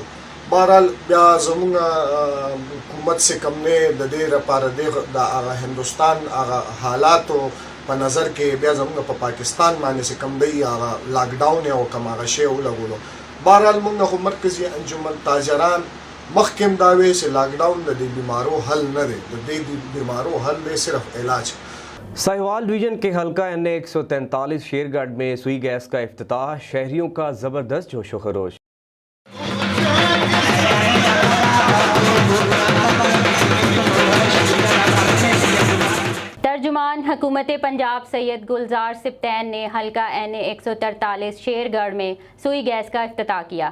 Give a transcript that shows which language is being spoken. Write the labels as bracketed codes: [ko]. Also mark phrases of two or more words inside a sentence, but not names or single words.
[ps] بهرحال بیا زموږ حکومت چې کوم دی د دې لپاره د هغه هندوستان هغه حالاتو په نظر کې بیا زموږ په پاکستان باندې چې کوم دی هغه لاک ډاون او کوم هغه شی ولګولو. بهرحال موږ خو مرکزي انجمن تاجران مخکې هم دا وایي چې لاک ډاون د دې بیمارو حل نه دی، د دې بیمارو حل دی صرف علاج. [ur] ساہیوال ڈویژن کے حلقہ NA 143 شیرگڑھ میں سوئی گیس کا افتتاح، شہریوں کا زبردست جوش و خروش. ترجمان حکومت پنجاب سید گلزار سبطین نے حلقہ NA 143 شیرگڑھ میں سوئی گیس کا افتتاح کیا.